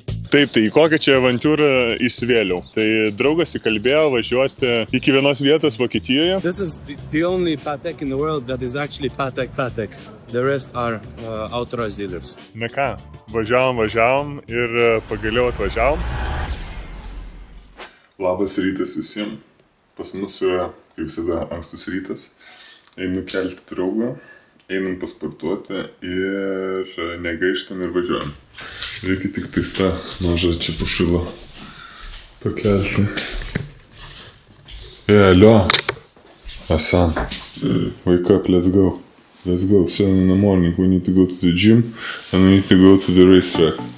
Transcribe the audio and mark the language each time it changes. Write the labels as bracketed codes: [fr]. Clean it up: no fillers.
[lt] Taip, tai į kokią čia avantūrą įsivėliau. Tai draugas įkalbėjo važiuoti iki vienos vietos Vokietijoje. [en] This is the only Patek in the world that is actually Patek. The rest are authorized dealers. [lt] Na ką, važiavom ir pagaliau atvažiavom. Labas rytas visiems. Pas mus yra, kaip visada, ankstus rytas. Einu kelti draugą, einam pasportuoti ir negaištam ir važiuojam. Reikia tik tais tą mažą čia pušilą pakelti. [en] Alio, Hasan, wake up, let's go. Let's go, 7 in the morning, we need to go to the gym and we need to go to the racetrack.